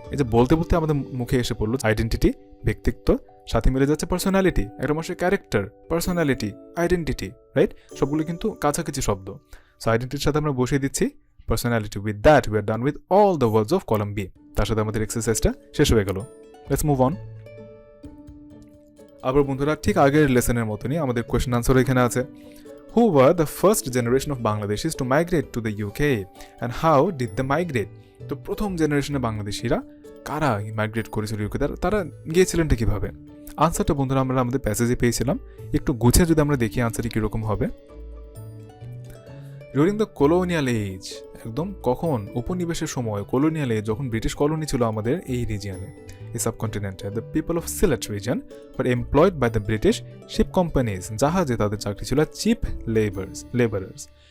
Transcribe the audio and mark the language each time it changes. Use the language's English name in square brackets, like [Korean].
[Bangla] এই যে বলতে বলতে আমাদের মুখে এসে পড়লো আইডেন্টিটি, ব্যক্তিত্ব, সাথে মিলে যাচ্ছে পার্সোনালিটি, একটা মানুষের ক্যারেক্টার, পার্সোনালিটি, আইডেন্টিটি, রাইট? সবগুলো কিন্তু কাছাকাছি শব্দ। সো আইডেন্টিটির সাথে আমরা বসিয়ে দিচ্ছি personality. [English] With that we are done with all the words of column B. [Bangla] তার সাথে আমাদের এক্সারসাইজটা শেষ হয়ে গেল। [English] Let's move on. [Bangla] আবার বন্ধুরা ঠিক আগের লেসনের মতনই আমাদের কোয়েশ্চেন আনসার এখানে আছে। [English] Who were the first generation of Bangladeshis to migrate to the UK and how did they migrate? [Bangla] তো প্রথম জেনারেশনে বাংলাদেশিরা কারা মাইগ্রেট করেছিল ইউকে, তারা গিয়েছিলেনটা কিভাবে? আনসারটা বন্ধুরা আমরা আমাদের প্যাসেজে পেয়েছিলাম, একটু গুছিয়ে যদি আমরা দেখি আনসারটি কীরকম হবে। [English] during the colonial age, [Bangla] একদম কখন? উপনিবেশের সময়, [English] colonial age, [Bangla] যখন ব্রিটিশ কলোনি ছিল আমাদের এই রিজিয়নে, এই সাবকন্টিনেন্টে, [English] the people of Sylhet region were employed by the British ship companies, [Bangla] জাহাজে তাদের চাকরি ছিল [English] Cheap labourers.